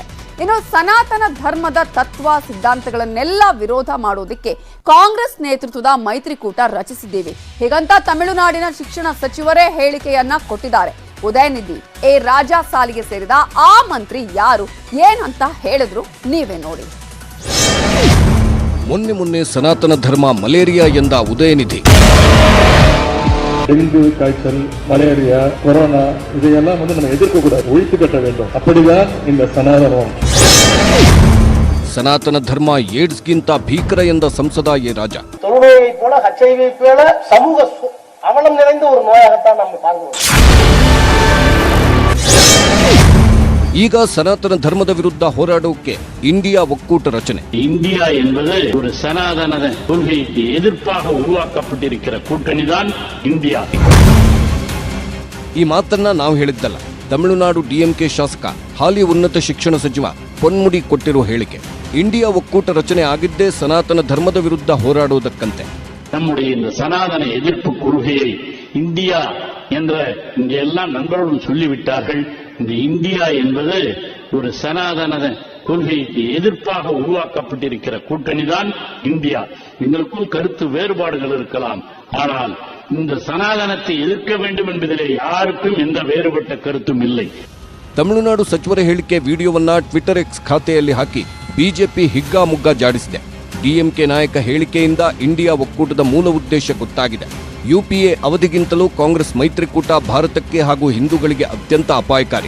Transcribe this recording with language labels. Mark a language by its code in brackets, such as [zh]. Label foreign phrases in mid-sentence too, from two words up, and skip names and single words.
[kn] ಇನ್ನು ಸನಾತನ ಧರ್ಮದ ತತ್ವ ಸಿದ್ಧಾಂತಗಳನ್ನೆಲ್ಲ ವಿರೋಧ ಮಾಡೋದಕ್ಕೆ ಕಾಂಗ್ರೆಸ್ ನೇತೃತ್ವದ ಮೈತ್ರಿಕೂಟ ರಚಿಸಿದ್ದೀವಿ ಹೀಗಂತ ತಮಿಳುನಾಡಿನ ಶಿಕ್ಷಣ ಸಚಿವರೇ ಹೇಳಿಕೆಯನ್ನ ಕೊಟ್ಟಿದ್ದಾರೆ. ಉದಯನಿಧಿ ರಾಜಾ ಸಾಲಿಗೆ ಸೇರಿದ ಆ ಮಂತ್ರಿ ಯಾರು, ಏನಂತ ಹೇಳಿದ್ರು ನೀವೇ ನೋಡಿ. ಮೊನ್ನೆ ಸನಾತನ ಧರ್ಮ ಮಲೇರಿಯಾ ಎಂದ ಉದಯನಿಧಿ. [ta] டெங்கு காய்ச்சல், மலேரியா, கொரோனா இதையெல்லாம் நம்ம எதிர்க்க கூடாது, ஒழித்து கட்ட வேண்டும். அப்படிதான் இந்த சனாதனம். [kn] ಸನಾತನ ಧರ್ಮ ಏಡ್ಸ್ಗಿಂತ ಭೀಕರ ಎಂದ ಸಂಸದ ರಾಜಾ. [ta] தொழுநோயை போல HIV போல சமூக அவலம் நிறைந்த ஒரு நோயாகத்தான் நம்ம பார்க்கிறோம். [kn] ಈಗ ಸನಾತನ ಧರ್ಮದ ವಿರುದ್ಧ ಹೋರಾಡೋಕೆ ಇಂಡಿಯಾ ಒಕ್ಕೂಟ ರಚನೆ. [ta] இந்தியா என்பது ஒரு சனாதன கொள்கைக்கு எதிர்ப்பாக உருவாக்கப்பட்டிருக்கிற கூட்டணிதான் இந்தியா. [kn] ಈ ಮಾತನ್ನ ನಾವು ಹೇಳಿದ್ದಲ್ಲ. ತಮಿಳುನಾಡು DMK ಶಾಸಕ ಹಾಲಿ ಉನ್ನತ ಶಿಕ್ಷಣ ಸಚಿವ ಪೊನ್ಮುಡಿ ಕೊಟ್ಟಿರೋ ಹೇಳಿಕೆ. ಇಂಡಿಯಾ ಒಕ್ಕೂಟ ರಚನೆ ಆಗಿದ್ದೇ ಸನಾತನ ಧರ್ಮದ ವಿರುದ್ಧ ಹೋರಾಡುವುದಕ್ಕಂತೆ. [ta] நம்முடைய இந்த சனாதன எதிர்ப்பு கொள்கையை இந்தியா என்ற இங்க எல்லா நண்பர்களும் சொல்லிவிட்டார்கள். இந்த இந்தியா என்பது ஒரு சனாதன கொள்கைக்கு எதிர்ப்பாக உருவாக்கப்பட்டிருக்கிற கூட்டணிதான் இந்தியா. எங்களுக்கும் கருத்து வேறுபாடுகள் இருக்கலாம், ஆனால் இந்த சனாதனத்தை எதிர்க்க வேண்டும் என்பதிலே யாருக்கும் எந்த வேறுபட்ட கருத்தும் இல்லை. [kn] ತಮಿಳುನಾಡು ಸಚಿವರ ಹೇಳಿಕೆ ವಿಡಿಯೋವನ್ನ ಟ್ವಿಟರ್ ಎಕ್ಸ್ ಖಾತೆಯಲ್ಲಿ ಹಾಕಿ ಬಿಜೆಪಿ ಹಿಗ್ಗಾಮುಗ್ಗಾ ಜಾಡಿಸಿದೆ. DMK ನಾಯಕ ಹೇಳಿಕೆಯಿಂದ ಇಂಡಿಯಾ ಒಕ್ಕೂಟದ ಮೂಲ ಉದ್ದೇಶ ಗೊತ್ತಾಗಿದೆ. UPA ಅವಧಿಗಿಂತಲೂ ಕಾಂಗ್ರೆಸ್ ಮೈತ್ರಿಕೂಟ ಭಾರತಕ್ಕೆ ಹಾಗೂ ಹಿಂದೂಗಳಿಗೆ ಅತ್ಯಂತ ಅಪಾಯಕಾರಿ.